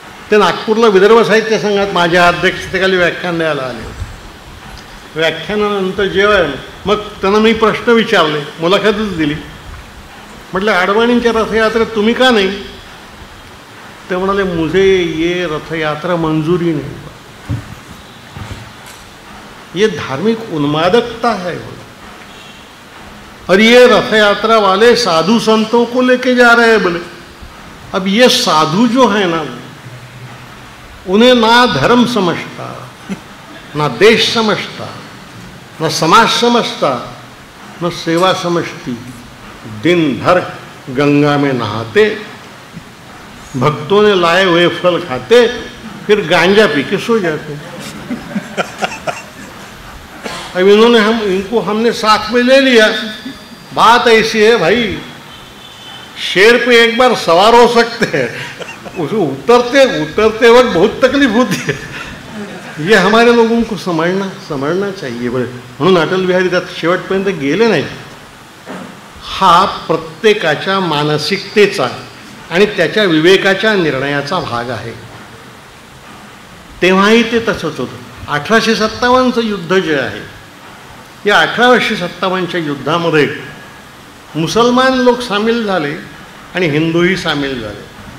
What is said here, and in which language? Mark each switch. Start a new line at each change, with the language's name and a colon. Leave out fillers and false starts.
Marathi: ते नागपूरला विदर्भ साहित्य संघात माझ्या अध्यक्षतेखाली व्याख्यान द्यायला आले होते. व्याख्यानानंतर जेवण मग त्यांना मी प्रश्न विचारले, मुलाखतच दिली. म्हटलं अडवाणींच्या रथयात्रेत तुम्ही का नाही? ते म्हणाले
Hindi: मुझे ये रथयात्रा मंजूरी नहीं. ये धार्मिक उन्मादकता है और ये रथ यात्रा वाले साधु संतों को लेके जा रहे हैं बोले. अब ये साधु जो है ना उन्हें ना धर्म समझता, ना देश समझता, ना समाज समझता, न सेवा समझती. दिन भर गंगा में नहाते, भक्तों ने लाए हुए फल खाते, फिर गांजा पी के सो जाते. अब इनको हमने साथ में ले लिया. बात ऐसी है भाई, शेर पे एक बार सवार हो सकते हैं, उसे उतरते वक्त बहुत तकलीफ होती है. ये हमारे लोगों को समझना चाहिए.
Marathi: बरे म्हणून अटल बिहारी त्यात शेवटपर्यंत गेले नाही. हा प्रत्येकाच्या मानसिकतेचा आणि त्याच्या विवेकाच्या निर्णयाचा भाग आहे. तेव्हाही ते तसंच होतं. 1857चं युद्ध जे आहे, या 1857च्या युद्धामध्ये मुसलमान लोक सामील झाले आणि हिंदूही सामील झाले.